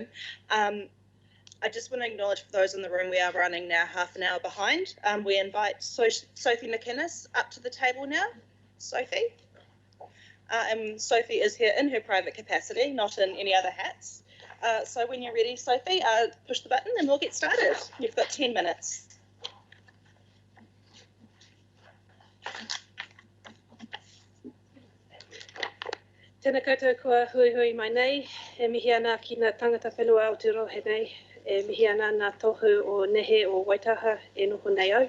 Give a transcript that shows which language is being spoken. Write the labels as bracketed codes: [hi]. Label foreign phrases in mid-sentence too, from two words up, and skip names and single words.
[en] I just want to acknowledge for those in the room, we are running now half an hour behind. We invite Sophie McInnes up to the table now. Sophie. And Sophie is here in her private capacity, not in any other hats. So when you're ready, Sophie, push the button and we'll get started. You've got 10 minutes. [mi] Tēnā koutou kua hui hui mai nei, e mihi ana ki ngā tangata whenua Aotearoa nei, e mihi ana ngā tohu o nehe o Waitaha e noho nei au.